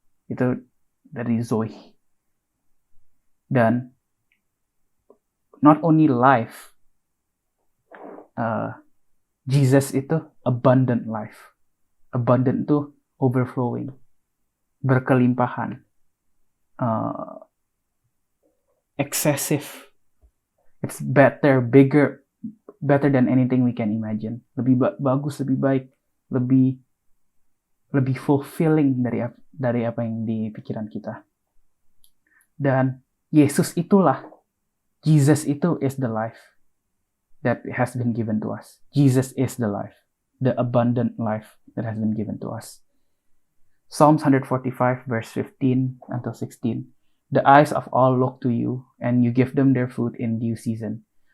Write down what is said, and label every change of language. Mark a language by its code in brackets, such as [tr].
[id] Itu dari Zoe. Dan [en] not only life, Jesus itu abundant life. Abundant itu overflowing, [id] berkelimpahan, [en] excessive. It's better, bigger, better than anything we can imagine. [id] Lebih bagus, lebih baik, lebih fulfilling dari apa yang di pikiran kita. Dan Yesus itulah, [en] Jesus itu is the life that has been given to us. Jesus is the life, the abundant life that has been given to us. Psalms 145 verse 15 until 16. The eyes of all look to you, and you give them their food in due season.